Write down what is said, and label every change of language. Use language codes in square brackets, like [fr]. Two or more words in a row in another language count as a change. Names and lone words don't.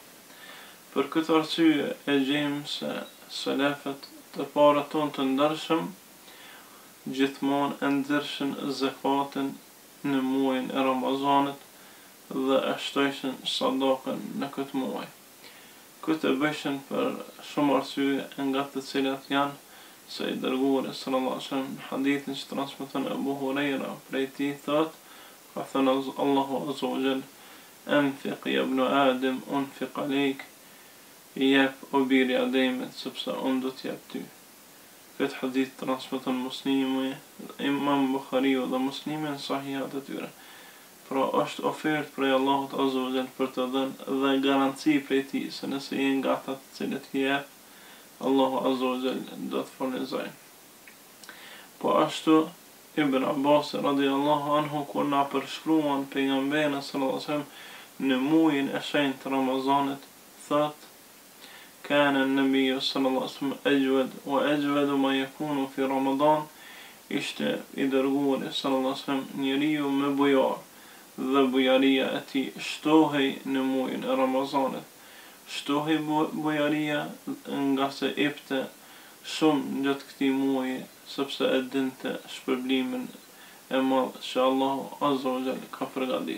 [sq] Për këtë arsye e gjejmë se selefët të parë tonë të ndershëm gjithmonë e nxjerrshin zakatin në muajin e Ramazanit dhe e shtojshin sadakën në këtë muaj. Këtë e bëshin për shumë arsye, nga të cilat janë se i dërguari [ar] صلى الله عليه وسلم [sq] në hadithin që transmeton Abu Huraira prej tij thot, ka thënë Allahu [ar] عز وجل: "أنفق يا ابن آدم, أنفق عليك", [sq] jep o biri Ademit sepse unë do t'jap ty. Këtë hadith transmeton Muslimi, Imam Buhariu dhe Muslimi në sahihat e tyre. Pra është ofertë prej Allahut [ar] عز وجل [sq] për të dhënë dhe garanci prej tij se nëse je nga ata të cilët i jep, Allahu [ar] عز وجل [sq] do të furnizojë. Po ashtu Ibn Abbas [ar] رضي الله عنه [sq] kur na përshkruan pejgamberin [ar] صلى الله عليه وسلم [sq] në muajin e shenjtë të Ramazanit, thot: [ar] "كان النبي صلى الله عليه وسلم أجود وأجود ما يكون في رمضان", [sq] ishte i dërguari [ar] صلى الله عليه وسلم [sq] njeriu më bujar dhe bujaria e tij shtohej në muajin e Ramazanit. Shtohej bujaria nga se epte shumë gjatë këtij muaji, sepse e dinte shpërblimin e madh që Allahu [ar] عز وجل [sq] ka përgatitur.